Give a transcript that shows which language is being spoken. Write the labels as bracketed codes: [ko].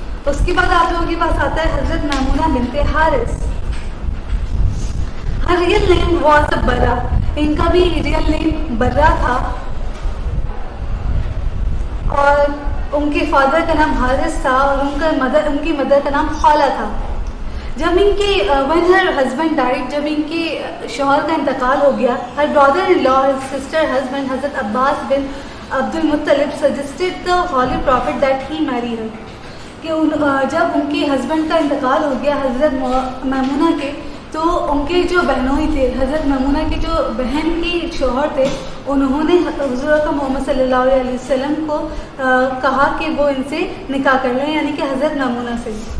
[ur] اس کے بعد آپ لوگوں کے پاس آتا ہے حضرت میمونہ بنت حارث. [en] Hare real name was برا, [ur] ان کا بھی ریئل نیم برا تھا, اور ان کے فادر کا نام حارث تھا, اور ان کی مدر کا نام خالہ تھا. جب ان کے [en] when her husband died, [ur] جب ان کے شوہر کا انتقال ہو گیا, [en] her brother-in-law, his sister husband حضرت Abbas bin Abdul Muttalib suggested the holy prophet that he marry her. [ur] کہ جب ان کے ہسبینڈ کا انتقال ہو گیا حضرت میمونہ کے, تو ان کے جو بہنوئی تھے, حضرت میمونہ کے جو بہن کے شوہر تھے, انہوں نے حضور کا محمد صلی اللہ علیہ وسلم کو کہا کہ وہ ان سے نکاح کر لیں, یعنی کہ حضرت میمونہ سے.